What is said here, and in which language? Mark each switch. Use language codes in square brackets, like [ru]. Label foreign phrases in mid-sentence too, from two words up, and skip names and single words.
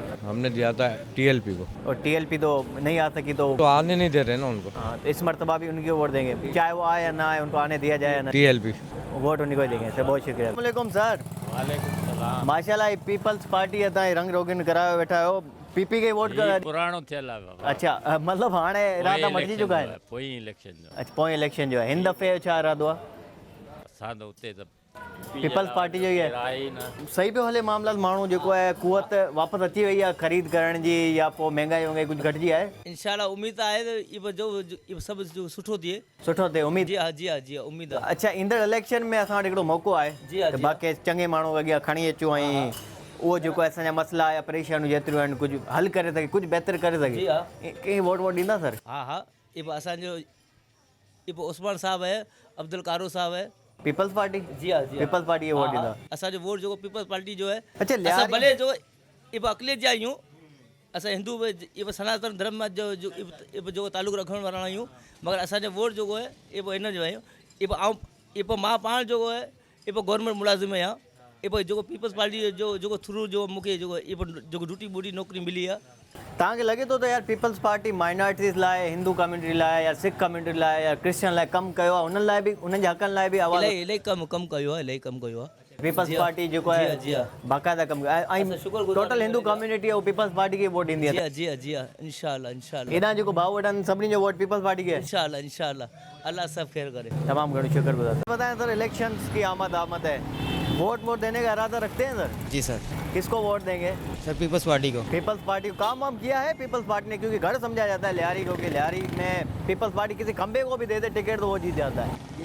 [ur] ہم نے دیا تھا ٹی ایل پی کو. اور ٹی ایل پی تو نہیں آ سکی، تو آنے نہیں دے رہے نا ان کو. ہاں، تو اس مرتبہ بھی ان کی ووٹ دیں گے، چاہے وہ آئے یا نہ آئے، ان کو آنے دیا جائے یا نہ, टीएलपी ووٹ انہی کو ہی دیں گے۔ سر بہت شکریہ۔ والیکم سر. [sd] माशाल्लाह पीपल्स पार्टी है ताई रंग रोगन करायो बैठा हो, पीपी के वोट कर। पुराणो थियल आहे बाबा। अच्छा, मतलब हाणे इरादा मटिजी [ur] چکا ہے. [sd] पोइ इलेक्शन जो अच्छा, पोएं इलेक्शन जो है हिन दफ़े छा इरादो आहे? असां त उते त पीपल्स पार्टी जो ही है। आहे ई न। सही पियो हले मामला? माण्हू जेको आहे कुवत वापसि अची वई आहे ख़रीद करण जी, या पोइ महांगाई वंगाई कुझु घटिजी आहे? इंशाल्लाह [ur] امید تو ہے تو [sd] ये सब जो सुठो थिए। सुठो थिए उम्मीद। [ur] جی ہاں جی ہاں جی ہاں امید ہے. अच्छा, [sd] ईंदड़ इलेक्शन में असां वटि हिकिड़ो मौक़ो आहे जी हाँ, त जी बाक़ी चङे माण्हू अॻियां खणी अचूं ऐं उहो जेको आहे असांजा मसइला या परेशानियूं जेतिरियूं आहिनि कुझु हल करे सघे, कुझु बहितर करे सघे। जी हाँ। कंहिं वोट ॾींदा सर? हाँ हाँ, ये असांजो उस्मान साहब है, अब्दुल कारो साहब है। पीपल्स पार्टी? जी हाँ जी पीपल्स पार्टी ये वोट ॾींदा? असांजो वोट जो पीपल्स पार्टी जो है। अच्छा, असां लिहारी- भले जो ये अकलियत जा आहियूं, असां हिंदू ये सनातन धर्म में जो ताल्लुक़ रखण वारा आहियूं, मगर असांजो वोट जो है ये हिन जो है ये मां पाण जो है ये गवर्नमेंट मुलाज़िम आहियां। ये जो पीपल्स पार्टी जो थ्रू जो मूंखे जो ड्यूटी बूटी नौकरी मिली है। तव्हांखे लॻे थो त यार पीपल्स पार्टी माइनॉरिटीज़ लाइ, [en] Hindu community [sd] लाइ या [en] Sikh community [sd] लाइ या क्रिश्चियन लाइ कमु कयो आहे? उन्हनि लाइ बि, उन्हनि जे हक़नि लाइ बि आवाज़? इलाही कमु कयो आहे, इलाही कमु कयो आहे। पीपल्स जी हाँ। पार्टी जेको जी आहे हाँ, जी हाँ। बाक़ाइदा कमु असां शुक्रगुज़ार [en] total Hindu community [sd] आहे उहो पीपल्स पार्टी खे वोट ॾींदी जी आहे। हाँ जी हाँ जी हाँ, इंशाल्लाह इंशाल्लाह हेॾां जेको भाउ वठनि सभिनी जो वोट पीपल्स पार्टी खे आहे। इंशाल्लाह इंशाल्लाह, अल्लाह सब खैर करे। तमाम घणो शुक्रगुजार। [ur] بتائیں سر، الیکشنز کی آمد ہے، ووٹ دینے کا ارادہ رکھتے ہیں سر? جی سر. کس کو ووٹ دیں گے? سر پیپلز پارٹی کو. پیپلز پارٹی کو کام وام کیا ہے پیپلز پارٹی نے؟ کیونکہ گھر سمجھا جاتا ہے لیاری کو کہ لیاری میں پیپلز پارٹی کسی کھمبے کو بھی دے دے ٹکٹ تو وہ جیت جاتا ہے.